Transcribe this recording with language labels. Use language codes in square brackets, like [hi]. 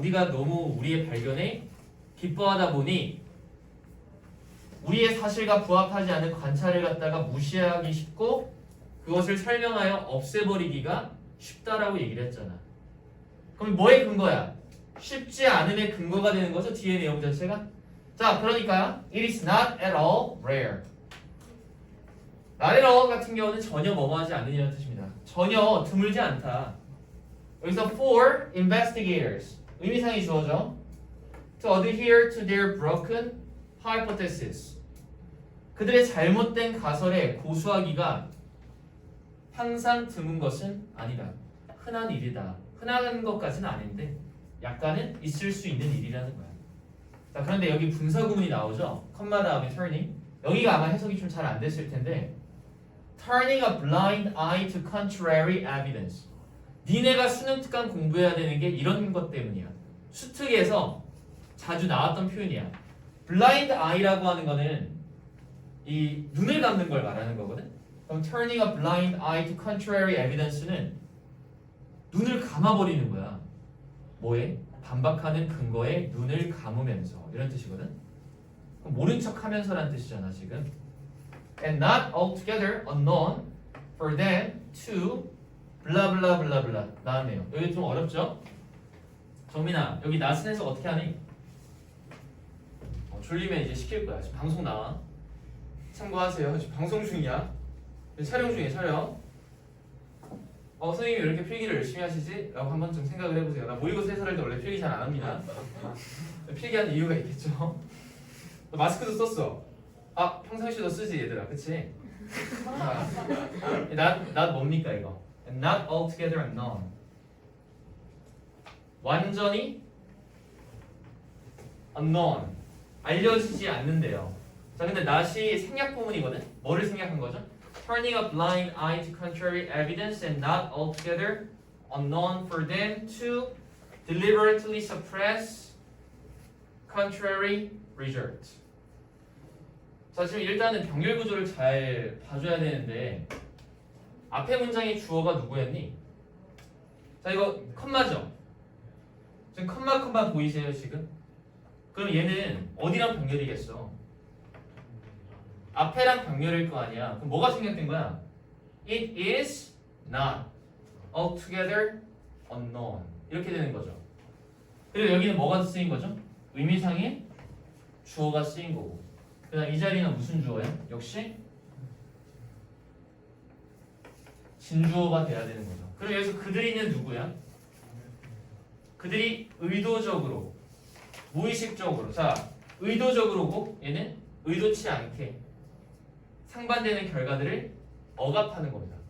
[ko] 우리가 너무 우리의 발견에 기뻐하다 보니 우리의 사실과 부합하지 않은 관찰을 갖다가 무시하기 쉽고 그것을 설명하여 없애버리기가 쉽다라고 얘기를 했잖아. 그럼 뭐의 근거야? 쉽지 않음의 근거가 되는 거죠, 뒤의 내용 자체가? 자, 그러니까 [en] it is not at all rare. [ko] not at all 같은 경우는 전혀 뭐뭐하지 않느냐는 뜻입니다. 전혀 드물지 않다. 여기서 for investigators 의미상이 주어져. [en] To adhere to their broken hypothesis. [ko] 그들의 잘못된 가설에 고수하기가 항상 드문 것은 아니다. 흔한 일이다. 흔한 것까지는 아닌데 약간은 있을 수 있는 일이라는 거야. 자, 그런데 여기 분사구문이 나오죠. 컴마 다음에 turning. 여기가 아마 해석이 좀 잘 안 됐을 텐데 [en] turning a blind eye to contrary evidence. [ko] 니네가 수능 특강 공부해야 되는 게 이런 것 때문이야. 수특에서 자주 나왔던 표현이야. blind eye라고 하는 거는 이 눈을 감는 걸 말하는 거거든. [en] 그럼 turning a blind eye to contrary evidence는 [ko] 눈을 감아버리는 거야. 뭐에? 반박하는 근거에 눈을 감으면서 이런 뜻이거든. 그럼 모른 척하면서라는 뜻이잖아 지금. [en] and not altogether unknown for them to blah blah blah blah [ko] 나왔네요. 여기 좀 어렵죠? 정민아 여기 not은 해석 어떻게 하니? 졸리면 이제 시킬 거야. 지금 방송 나와. 참고하세요. 지금 방송 중이야. 촬영 중이에요. 촬영. 선생님이 왜 이렇게 필기를 열심히 하시지? 라고 한 번쯤 생각을 해보세요. 나 모의고사 해설할 때 원래 필기 잘 안 합니다. 필기하는 이유가 있겠죠. 마스크도 썼어. 아 평상시에도 쓰지 얘들아. 그치? not 뭡니까 이거? [en] Not altogether unknown. [ko] 완전히 unknown. 알려지지 않는데요. 자 근데 not이 생략 부분이거든. 뭐를 생략한 거죠? [en] Turning a blind eye to contrary evidence and not altogether unknown for them to deliberately suppress contrary results. [ko] 자 지금 일단은 병렬 구조를 잘 봐줘야 되는데 앞에 문장의 주어가 누구였니? 자 이거 컴마죠? 지금 컴마 보이세요 지금? 그럼 얘는 어디랑 병렬이겠어? 앞에랑 병렬일 거 아니야. 그럼 뭐가 생략된 거야? [en] It is not altogether unknown [ko] 이렇게 되는 거죠. 그리고 여기는 뭐가 쓰인 거죠? 의미상의 주어가 쓰인 거고. 그다음 이 자리는 무슨 주어야? 역시 진주어가 돼야 되는 거죠. 그럼 여기서 그들이는 누구야? 그들이 의도적으로 무의식적으로 자 의도적으로고 얘는 의도치 않게 상반되는 결과들을 억압하는 겁니다.